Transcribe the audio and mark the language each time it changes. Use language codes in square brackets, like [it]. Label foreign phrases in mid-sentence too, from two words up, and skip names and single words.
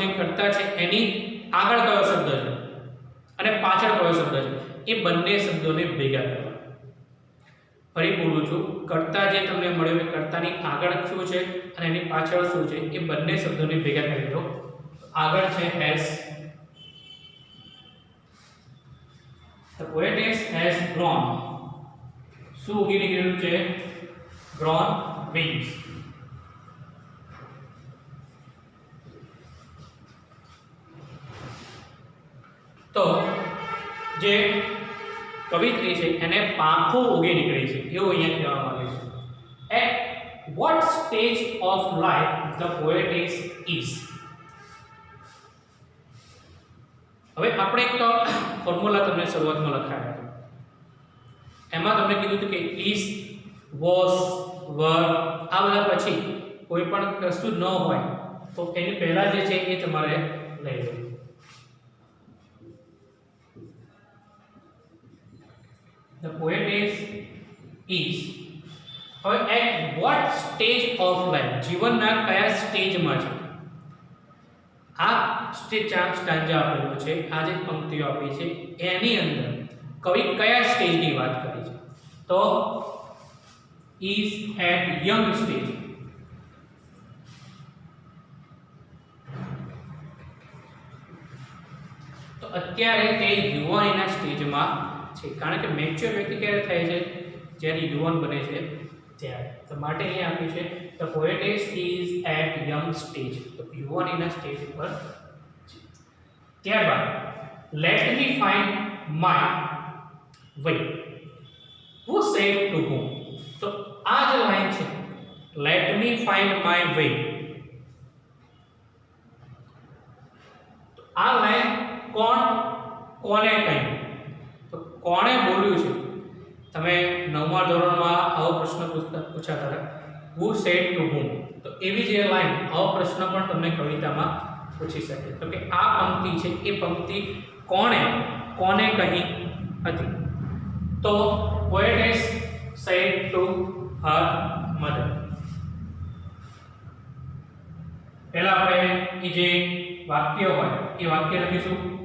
[gu] કર્તા છે એની આગળ કયો શબ્દ છે અને પાછળ કયો શબ્દ છે એ બંને શબ્દોને ભેગા કરવા. ફરી બોલું છું, કર્તા જે તમને મળ્યો એ કર્તાની આગળ શું છે અને એની પાછળ શું છે એ બંને શબ્દોને ભેગા કરી દો. આગળ છે હેઝ. [en] The poetess has grown. [gu] શું ઉગી નીકળ્યું છે? [en] grown wings. [gu] તો જે કવિત્રી છે એને પાંખો ઉગી નીકળી છે એવું અહીંયા કહેવામાં આવે છે. [en] At what stage of life the poetess is? [gu] હવે આપણે એક ફોર્મ્યુલા તમને શરૂઆતમાં લખાયા હતા. એમાં તમને કીધું હતું કે [en] is, was, were [gu] આ બધા પછી કોઈ પણ કશું ન હોય તો એની પહેલા જે છે એ તમારે લઈ લેવું. [en] The poetess is. હવે at what stage of life, [gu] જીવનના કયા સ્ટેજમાં છે? આ સ્ટાન્જા આપેલો છે, આ જે પંક્તિઓ આપી છે એની અંદર કવિ કયા સ્ટેજની વાત કરી છે? [en] તો is at young stage. [gu] તો અત્યારે તે યુવાનીના સ્ટેજમાં છે. કારણ કે મેચ્યોર વ્યક્તિ ક્યારે થાય છે? જ્યારે યુવાન બને છે ત્યારે. તો માટે અહીંયા આપ્યું છે [en] the poetess is at young stage. [gu] તો યુવાનીના સ્ટેજ પર છે. ત્યારબાદ [en] let me find my way. Who said to whom? [gu] તો આ જે લાઈન છે [en] let me find my way, [gu] તો આ લાઈન કોને કહી? તો કોણે બોલ્યું છે? તમે 9મા ધોરણમાં આવો પ્રશ્ન પૂછાતા હતા, [en] who said to whom. [gu] તો એવી જે લાઈન આવો પ્રશ્ન પણ તમને કવિતામાં પૂછી શકે. તો કે આ પંક્તિ છે એ પંક્તિ કોણે કોને કહી હતી? [en] તો poetess said to her mother. [gu] પહેલા આપણે એ જે વાક્ય હોય એ વાક્ય લખીશું